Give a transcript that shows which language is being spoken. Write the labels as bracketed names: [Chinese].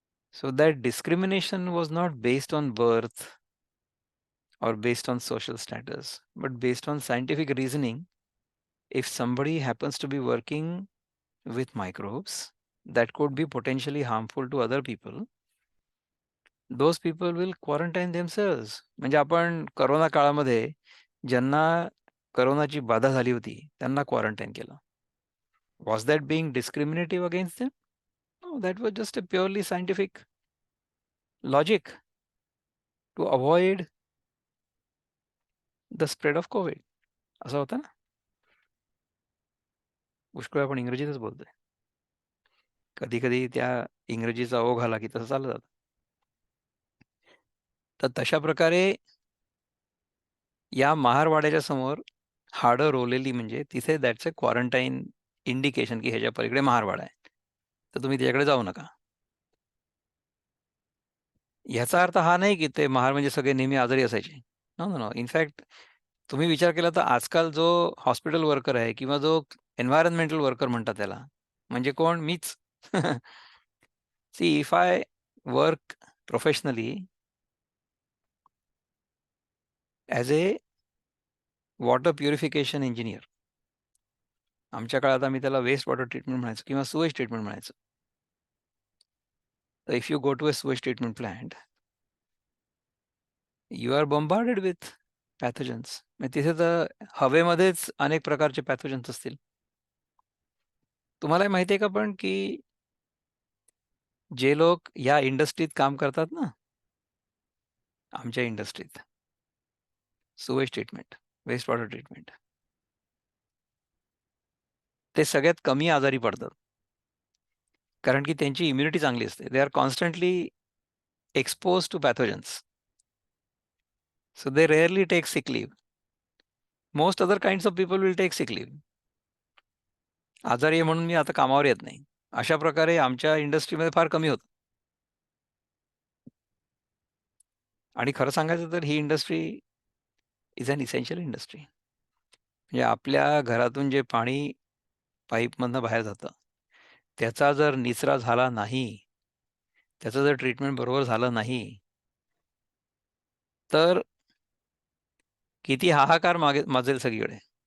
[English] So that discrimination was not based on birth or based on social status, but based on scientific reasoning. If somebody happens to be working with microbes that could be potentially harmful to other people, those people will quarantine themselves. [Marathi] म्हणजे आपण corona काळामध्ये ज्यांना कोरोनाची बाधा झाली होती, त्यांना quarantine केलं. [English] Was that being discriminative against them? No, that was just a purely scientific logic to avoid the spread of COVID. [Marathi] असं होतं ना? पुष्कळ आपण इंग्रजीतच बोलतोय. कधी-कधी त्या इंग्रजीचा ओघ आला की तसं चाललं जातं. तर तशा प्रकारे या महारवाड्याच्या समोर हाडं रोवलेली म्हणजे तिथे [English] that's a quarantine indication [Marathi] की ह्याच्या पलीकडे महारवाडा आहे. तर तुम्ही त्याच्याकडे जाऊ नका. ह्याचा अर्थ हा नाही की ते महार म्हणजे सगळे नेहमी आजारी असायचे. [English] No, no, no. [Marathi] इनफॅक्ट तुम्ही विचार केला तर आजकाल जो हॉस्पिटल वर्कर आहे किंवा जो एन्व्हायर्नमेंटल वर्कर म्हणतात त्याला, म्हणजे कोण? मीच. [English] See if I work professionally as a water purification engineer. [Marathi] आमच्या काळात आम्ही त्याला वेस्ट वॉटर ट्रीटमेंट म्हणायचो किंवा सुवेज ट्रीटमेंट म्हणायचो. [English] तर if you go to a sewage treatment plant, you are bombarded with pathogens. [Marathi] तिथे तर हवेमध्येच अनेक प्रकारचे पॅथोजन्स असतील. तुम्हाला माहिती आहे का पण की जे लोक या इंडस्ट्रीत काम करतात ना, आमच्या इंडस्ट्रीत, sewage treatment, waste water treatment, ते सगळ्यात कमी आजारी पडतात. कारण की त्यांची इम्युनिटी चांगली असते. [English] They are constantly exposed to pathogens. So they rarely take sick leave. Most other kinds of people will take sick leave. [Marathi] आजारी आहे म्हणून मी आता कामावर येत नाही. अशा प्रकारे आमच्या इंडस्ट्रीमध्ये फार कमी होतं. आणि खरं सांगायचं तर ही industry [English] Is an essential industry. [Marathi] म्हणजे आपल्या घरातून जे पाणी पाईपमधनं बाहेर जातं, त्याचा जर निचरा झाला नाही, त्याचं जर ट्रीटमेंट बरोबर झालं नाही, तर किती हाहाकार माजेल सगळीकडे.